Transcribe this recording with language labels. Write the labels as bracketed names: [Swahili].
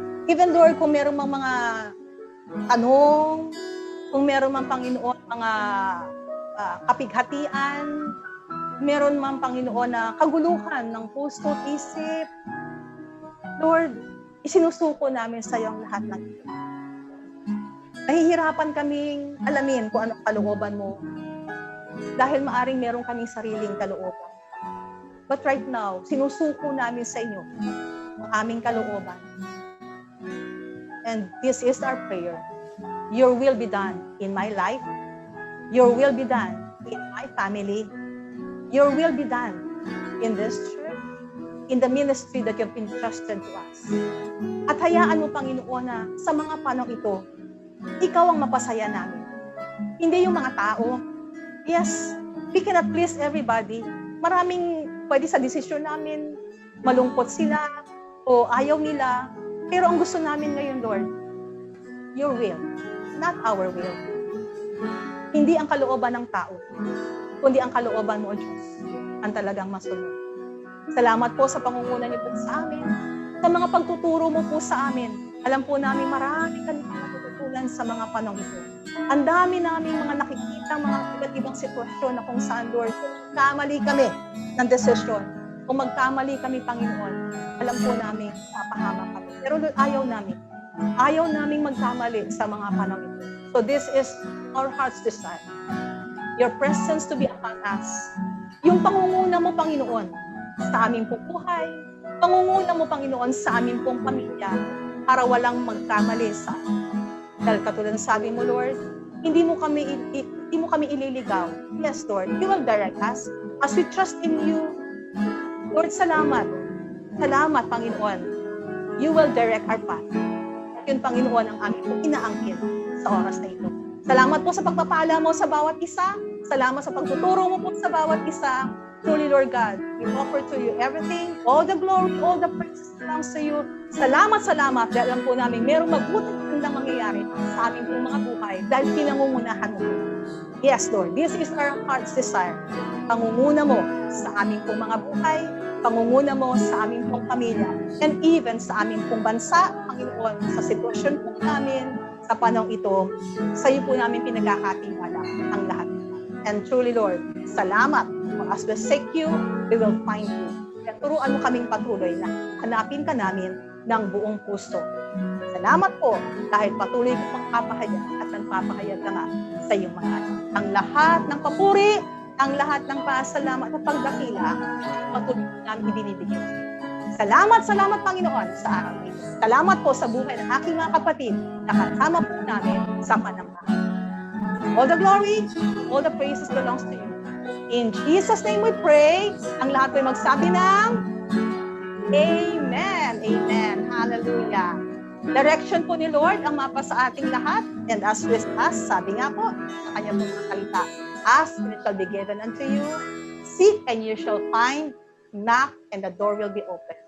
[Filipino] Even, Lord, kung meron mang mga tanong, kung meron mang, Panginoon, mga kapighatian, meron mang, Panginoon, na kaguluhan ng puso at isip, Lord, isinusuko namin sa iyo ang lahat ng ito. Nahihirapan kaming alamin kung anong kalooban mo. Dahil maaring meron kaming sariling kalooban. [English] But right now, [Filipino] sinusuko namin sa inyo ang aming kalooban. [English] And this is our prayer. Your will be done in my life. Your will be done in my family. Your will be done in this church, in the ministry that you've entrusted to us. [Filipino] At hayaan mo, Panginoon, na sa mga panahon ito, ikaw ang mapasaya namin. Hindi yung mga tao. [English] Yes, we cannot please everybody. [Filipino] Maraming pwede sa desisyon namin, malungkot sila o ayaw nila. Pero ang gusto namin ngayon, Lord, [English] your will, not our will. [Filipino] Hindi ang kalooban ng tao, kundi ang kalooban mo, O Diyos, ang talagang masunod. Salamat po sa pangunguna niyo po sa amin, sa mga pagtuturo mo po sa amin. Alam po namin marami kami matututunan sa mga panahon ito. Ang dami namin mga nakikita, mga iba't ibang sitwasyon na kung saan, Lord, kung magkamali kami ng desisyon, kung magkamali kami, Panginoon, alam po namin, mapahama kami. Pero Lord, ayaw namin Ayaw naming magkamali sa mga panahon ito. [English] So this is our heart's desire. Your presence to be upon us. [Filipino] Yung pangunguna mo, Panginoon, sa aming pong buhay, pangunguna mo, Panginoon, sa aming pong pamilya, para walang magkamali sa amin. Dahil katulad ng sabi mo, Lord, hindi mo kami ililigaw. [English] Yes, Lord, you will direct us as we trust in you. Lord, salamat. [Filipino] Salamat, Panginoon. [English] You will direct our path. [Filipino] At yun, Panginoon, ang aming pong inaangkin sa oras na ito. Salamat po sa pagpapala mo sa bawat isa. Salamat sa pagtuturo mo po sa bawat isa. [English] Truly, Lord God, we offer to you everything, all the glory, all the praise belongs to you. [Filipino] Salamat, salamat. Dahil alam po namin, merong mabuting handang mangyayari sa aming pong mga buhay dahil pinangungunahan mo. [English] Yes, Lord, this is our heart's desire. [Filipino] Pangunguna mo sa aming pong mga buhay, pangunguna mo sa aming pong pamilya, [English] and even [Filipino] sa aming pong bansa, Panginoon, sa sitwasyon po namin, sa panahon ito, sa iyo po namin pinagkakatiwala ang lahat. [English] And truly, Lord, salamat. For as we seek you, we will find you. [Filipino] At turuan mo kaming patuloy na hanapin ka namin ng buong puso. Salamat po dahil patuloy ko magpapahayag at nagpapahayag ka nga sa iyong mga anak. Ang lahat ng papuri, ang lahat ng pasalamat at pagdakila, patuloy namin ibinibigay. Salamat, salamat Panginoon sa araw nito. Salamat po sa buhay ng aking mga kapatid na kasama po namin sa panambahan. [English] All the glory, all the praises belongs to you. In Jesus' name we pray. [Filipino] Ang lahat po ay magsabi ng Amen. Amen. Hallelujah. Direction po ni Lord ang mapa sa ating lahat. [English] And as with us, [Filipino] sabi nga po sa kanyang mga salita, [English] ask and it shall be given unto you. Seek and you shall find. Knock and the door will be open.